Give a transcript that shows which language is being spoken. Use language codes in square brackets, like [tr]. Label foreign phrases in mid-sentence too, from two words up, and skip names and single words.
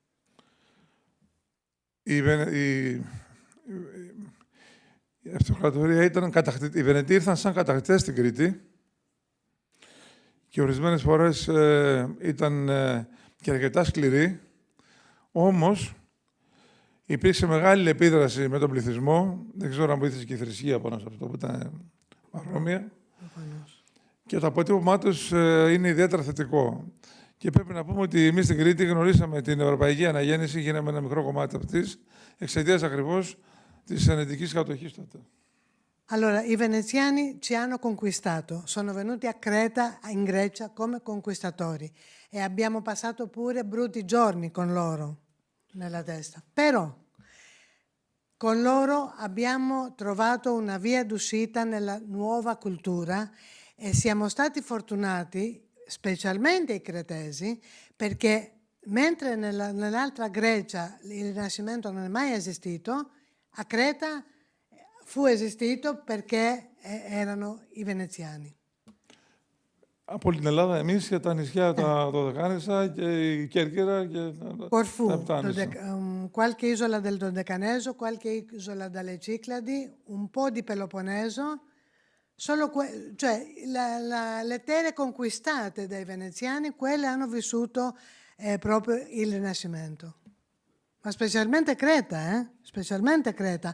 [el] Η αυτοκρατορία ήταν οι Βενετοί ήρθαν σαν κατακτητές στην Κρήτη και ορισμένες φορές ήταν και αρκετά σκληροί. Όμως υπήρξε μεγάλη επίδραση με τον πληθυσμό. Δεν ξέρω αν βοήθησε και η θρησκεία πάνω σε αυτό που ήταν παρόμοια. Και το αποτύπωμά τους είναι ιδιαίτερα θετικό. Και πρέπει να πούμε ότι εμείς στην Κρήτη γνωρίσαμε την Ευρωπαϊκή Αναγέννηση, γίναμε ένα μικρό κομμάτι αυτής, εξαιτίας ακριβώς της ενετικής κατοχής τότε. [it] Allora, i veneziani ci hanno conquistato, sono venuti a Creta, in Grecia, come conquistatori e abbiamo passato pure brutti giorni con loro nella testa. Però con loro abbiamo trovato una via d'uscita nella nuova cultura e siamo stati fortunati, specialmente i cretesi, perché mentre nell'altra Grecia il Rinascimento non è mai esistito, a Creta fu esistito perché erano i veneziani. [el] Από την Ελλάδα εμείς και τα νησιά τα Δωδεκάνησα και η Κέρκυρα και Corfù, τα Επτάνησα. [it] qualche isola del Dodecaneso, qualche isola dalle Cicladi, un po' di Peloponneso, solo cioè le terre conquistate dai veneziani, quelle hanno vissuto proprio il Rinascimento. Ma specialmente Creta, specialmente Creta.